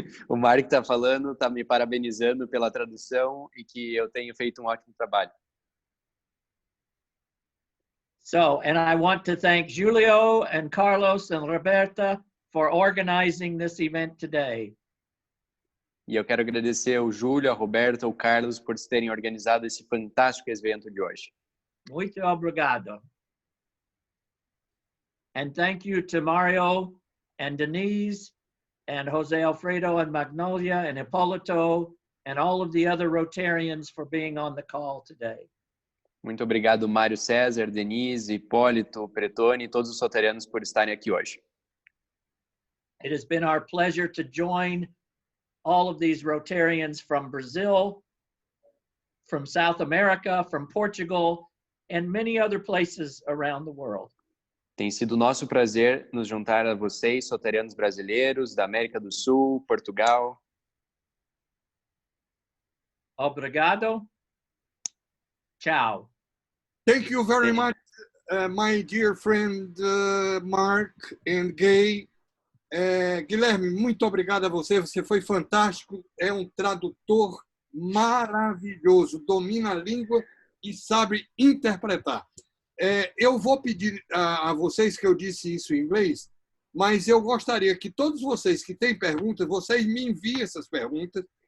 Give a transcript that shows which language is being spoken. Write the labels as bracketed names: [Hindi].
[Portuguese] O Mark está falando, está me parabenizando pela tradução e que eu tenho feito um ótimo trabalho. [English] So, and I want to thank Julio and Carlos and Roberta for organizing this event today. [Portuguese] E eu quero agradecer ao Júlio, a Roberta, ao Carlos por terem organizado esse fantástico evento de hoje. Muito obrigado. [English] And thank you to Mario and Denise and Jose Alfredo and Magnolia and Hipólito and all of the other Rotarians for being on the call today. [Portuguese] Muito obrigado, Mário César, Denise, Hipólito, Pretoni e todos os rotarianos por estarem aqui hoje. [English] It has been our pleasure to join all of these Rotarians from Brazil, from South America, from Portugal, and many other places around the world. [Portuguese] Tem sido nosso prazer nos juntar a vocês, rotarianos brasileiros, da América do Sul, Portugal. Obrigado. Tchau. [English] Thank you very much, my dear friend Mark and Gay. [Portuguese] Guilherme, muito obrigado a você. Você foi fantástico. É um tradutor maravilhoso. Domina a língua e sabe interpretar. Eu vou pedir a vocês que eu disse isso em inglês, mas eu gostaria que todos vocês que têm perguntas, vocês me enviem essas perguntas.